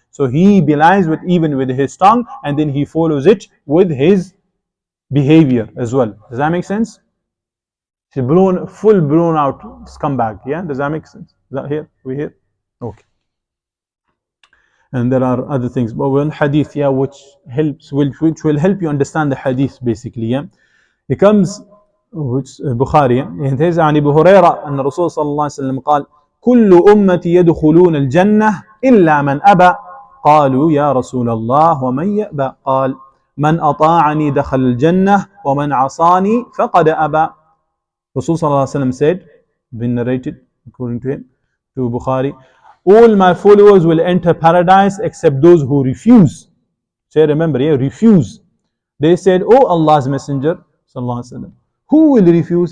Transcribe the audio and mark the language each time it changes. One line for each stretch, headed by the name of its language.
English: So he belies even with his tongue, and then he follows it with his behavior as well. Does that make sense? He's full blown out scumbag. Yeah, does that make sense? Is that here? We here? Okay. And there are other things, but one hadith, yeah, which will help you understand the hadith basically. Yeah, it comes, which Bukhari, it says
Arabic: عن أبي هريرة أن الرسول صلى الله عليه وسلم قال كل أمتي يدخلون الجنة إلا من أبى قالوا يا رسول الله ومن يأبى قال من أطاعني دخل الجنة ومن عصاني فقد أبى.
English: Rasul صلى الله عليه وسلم said, been narrated according to him, to Bukhari, all my followers will enter paradise except those who refuse. Say, remember, yeah, refuse. They said, oh Allah's Messenger, sallallahu alaihi wasallam, who will refuse?